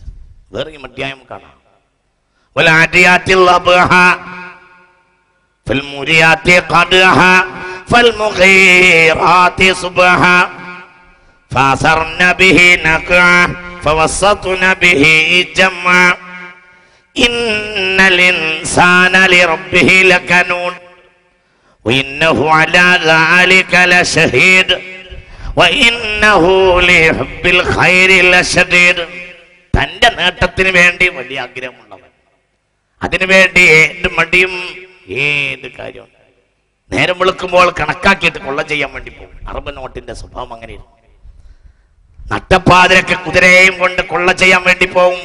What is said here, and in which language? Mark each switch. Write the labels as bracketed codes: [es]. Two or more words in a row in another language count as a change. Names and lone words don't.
[ml] വേറെയും അധ്യായം കാണാം. [ar] والعاديات ضبحا فالموريات قدحا فالمغيرات صبحا فأثرن به نقعا فوسطن به جمعا إن الإنسان لربه لكنود وإنه على ذلك لشهيد وإنه لحب الخير لشديد. [ml] തന്റെ നേട്ടത്തിന് വേണ്ടി വലിയ ആഗ്രഹമുള്ളവൻ, അതിനുവേണ്ടി ഏത് മടിയും ഏത് കാര്യവും നേരം വെളുക്കുമ്പോൾ കണക്കാക്കിയിട്ട് കൊള്ള ചെയ്യാൻ വേണ്ടി പോകും. അറബ് നോട്ടിന്റെ സ്വഭാവം അങ്ങനെയാണ്. നട്ടപ്പാതിരൊക്കെ കുതിരയെയും കൊണ്ട് കൊള്ള ചെയ്യാൻ വേണ്ടി പോകും.